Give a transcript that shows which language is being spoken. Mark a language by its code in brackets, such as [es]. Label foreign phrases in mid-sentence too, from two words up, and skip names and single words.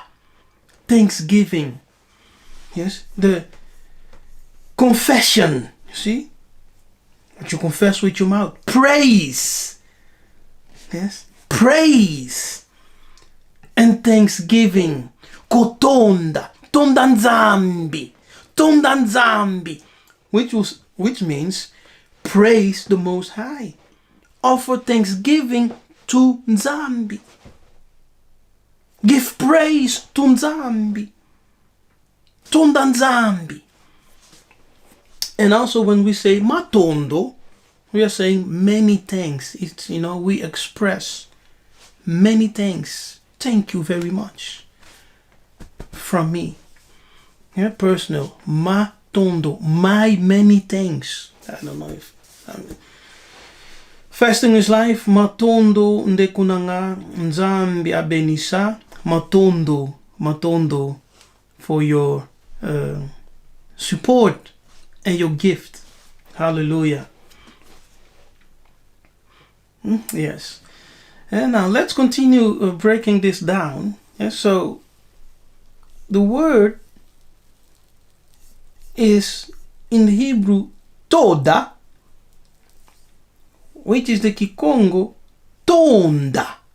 [en] Thanksgiving. Yes. The confession. You see? What you confess with your mouth. Praise. Yes. Praise. And thanksgiving. Kotonda. [kg] Tonda Nzambi. Tonda Nzambi. [en] Which means praise the Most High. Offer thanksgiving to Nzambi. Give praise to Nzambi. [kg] Tonda Nzambi. [en] And also when we say matondo, we are saying many thanks. It's, we express many thanks. Thank you very much. From me. Yeah, personal. Matondo. My many thanks. I don't know if... Fasting is life. [kg] Matondo ndekunanga Nzambi abenisa. [en] Matondo for your support and your gift. Hallelujah. Yes. And now let's continue breaking this down. Yeah, so the word is in the Hebrew toda, which is the Kikongo Tonda.